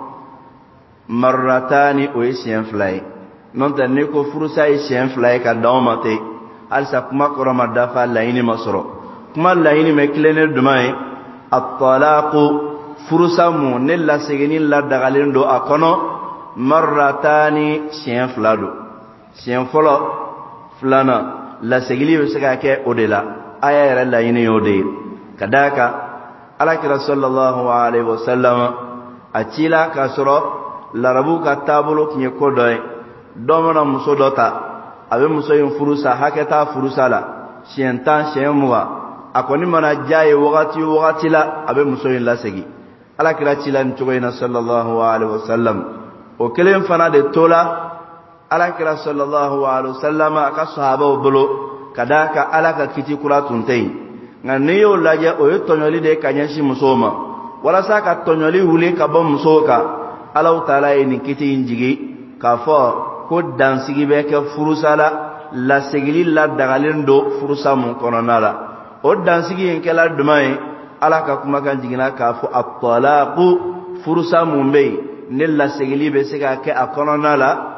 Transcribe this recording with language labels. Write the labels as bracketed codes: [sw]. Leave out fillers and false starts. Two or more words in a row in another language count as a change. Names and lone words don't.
[bm] marratani o ye siɲɛ 2 ye n'o tɛ n'i ko furusa ye siɲɛ 2 ye ka d'aw ma ten halisa kuma kɔrɔ ma dafa laɲini ma sɔrɔ kuma laɲini bɛ tilennen jumɛn ye at-talaqu furusa mun ne lasegini ladagalen don a kɔnɔ marratani siɲɛ 2 don siɲɛ fɔlɔ filanan lasegili bɛ se ka kɛ o de la aya yɛrɛ laɲini y'o de ye ka d'a kan alakira [ar] sallallahu alaihi wasallam [bm] a cila k'a sɔrɔ larabu ka taabolo tun ye ko dɔ ye dɔ mana muso dɔ ta a bɛ muso in furusa hakɛ t'a furusa la siɲɛ 10 siɲɛ 20 a kɔni mana diya ye wagati o wagati la a bɛ muso in lasegi alakira cila nin cogo in na [ar] sallallahu alaihi wasallam [bm] o kelen fana de tola alakira [ar] sallallahu alaihi wasallam [bm] a ka sahabaw bolo ka d'a kan ala ka kiti kura tun tɛ yen nka n'i y'o lajɛ o ye tɔɲɔli de ye ka ɲɛsin musow ma walasa ka tɔɲɔli wuli ka bɔ musow kan Alahu Taala ye nin kiti in jigi k'a fɔ ko dansigi bɛ kɛ furusa la lasegili ladagalen don furusa mun kɔnɔna la o dansigi in kɛla jumɛn ye ala ka kumakan jiginna k'a fɔ at-talaqu furusa mun bɛ yen ne lasegili bɛ se ka kɛ a kɔnɔna la